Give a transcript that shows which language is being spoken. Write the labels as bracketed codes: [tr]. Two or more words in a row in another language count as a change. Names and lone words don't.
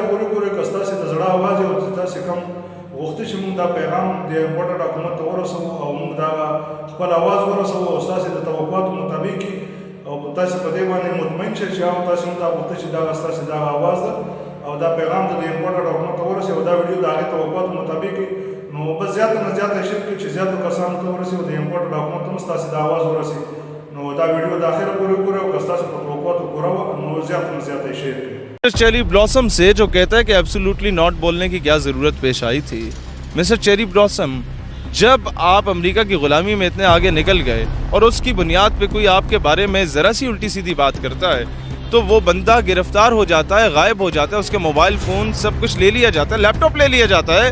[ps] پورې ګورئ که ستاسې د زړه اواز یې او چې تاسې کوم غوښتل چې موږ دا پیغام د امپورټر حکومت ته ورسوو او موږ دا خپل اواز ورسوو او ستاسې د توقعاتو مطابق او تاسې په دې باندې مطمئن شئ چې تاسې هم دا غوښتل چې دا ستاسې دا اواز ده او دا پیغام د امپورټر حکومت ته ورسوي او دا ویډیو د هغې توقعاتو مطابق نو بس زیاته نه زیاته شیر کړئ چې زیاتو کسانو ته ورسي او د امپورټر حکومت ته هم ستاسې د اواز ورسي نو دا ویډیو د اخره پورې ګورئ او که ستاسو په توقعاتو پوره وه نو زیاته نه زیاته شیر کړئ [ur] چیری بلاسم سے جو کہتا ہے کہ [en] absolutely not [ur] بولنے کی کیا ضرورت پیش آئی تھی. مسٹر چیری بلاسم، جب آپ امریکہ کی غلامی میں اتنے آگے نکل گئے اور اس کی بنیاد پہ کوئی آپ کے بارے میں ذرا سی الٹی سیدھی بات کرتا ہے تو وہ بندہ گرفتار ہو جاتا ہے، غائب ہو جاتا ہے، اس کے [en] mobile phone [ur] سب کچھ لے لیا جاتا ہے، لیپ ٹاپ لے لیا جاتا ہے.